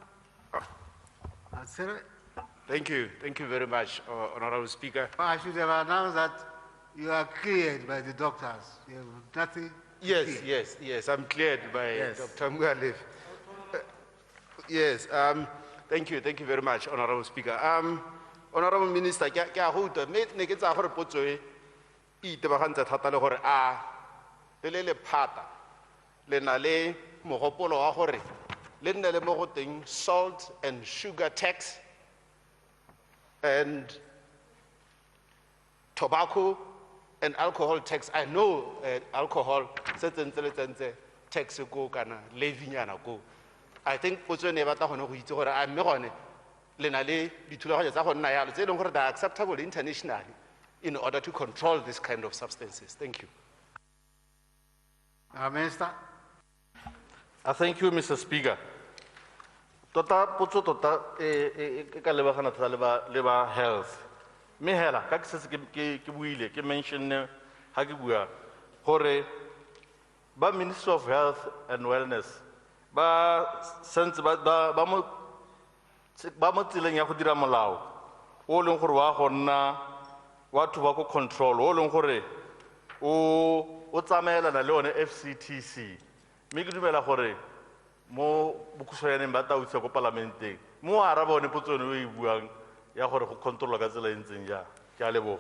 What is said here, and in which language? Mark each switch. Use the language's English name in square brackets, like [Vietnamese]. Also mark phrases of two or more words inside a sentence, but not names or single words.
[English] Thank you very much, Honorable Speaker. I should have announced that you are cleared by the doctors. You have nothing. Yes, I'm cleared by Yes. Dr. Mugalef. Yes, thank you very much, Honorable Speaker. Honorable Minister, [Tswana] ke a go utlwa mme ne ke tsaya gore potso e itebagantse thata le gore a le lephata le na le mogopolo wa gore le nne le mo go teng [English] salt and sugar tax and tobacco and alcohol tax. I know alcohol [Tswana] se tax go kana levinyana go. [English] I think [Tswana] potso ne batla gone go itse gore a mme gone le na le dithulaganyo tsa go nna yalo tse e leng gore [English] they are acceptable internationally in order to control this kind of substances. Thank you. Minister. I thank you, Mr. Speaker. [Tswana] Tota potso tota e ka lebagana thata le ba health. Me hela ka ke se ke buile ke mention ha ke bua gore ba [English] Ministry of Health and [Tswana] Wellness ba sense ba mo tseleng ya go dira molao o leng gore wa go nna wa [English] tobacco control [Tswana] o leng gore o tsamaelana le one FCTC mme ke dumela gore mo bokhutswaneng ba tautse ko parlamenteng mo araba one potso ene o e buang ya gore go controla ka tsela e ntseng jang ke a leboga.